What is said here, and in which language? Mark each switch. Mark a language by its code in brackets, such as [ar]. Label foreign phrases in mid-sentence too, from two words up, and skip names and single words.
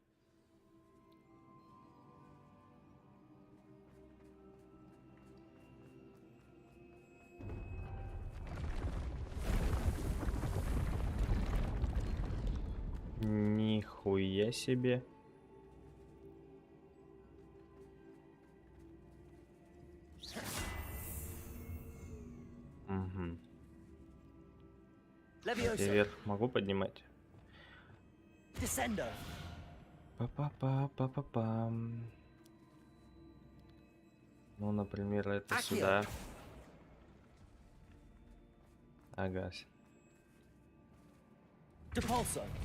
[ru] Нихуя себе. Угу. [la] Leviosa. [ru] Вверх могу поднимать? [la] Descendo. Па-па-па-па-па-пам. Ну, [ru] например, это Акио. сюда. Ага. [la] Depulso.